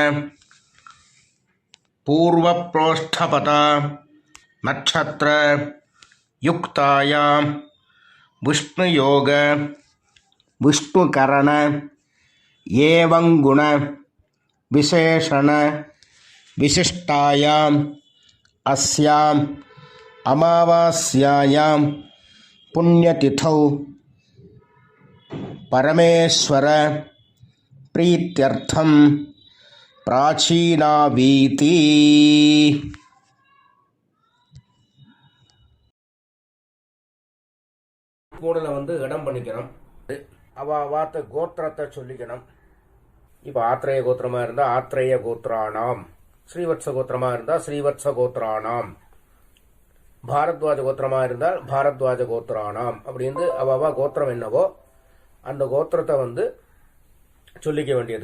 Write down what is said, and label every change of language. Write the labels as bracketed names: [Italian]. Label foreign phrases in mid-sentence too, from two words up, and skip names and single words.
[Sanskrit] पूर्वप्रोष्ठपद नक्षत्र युक्तायां विष्णुयोग विष्णुकरण एवं गुण विशेषण विशिष्टायाम् अस्याम् अमावास्यायां पुण्यतिथौ परमेश्वर प्रीत्यर्थं प्राचीनावीति [Tamil] கூடல இடம் பண்ணிக்கணும். வாத்த கோத்திரத்தை சொல்லிக்கணும். இப்போ ஆத்ரேய கோத்திரமா இருந்தா [Sanskrit] आत्रेय गोत्राणाम्, [Tamil] ஸ்ரீவத்ச கோத்திரமா இருந்தா [Sanskrit] श्रीवत्स गोत्राणाम्, [Tamil] பாரத்வாஜ கோத்திரமா இருந்தால் [Sanskrit] भारद्वाज गोत्राणाम् [Tamil] அப்படின்னு அவா கோத்திரம் என்னவோ அந்த கோத்திரத்தை சொல்லிக்க வேண்டியது.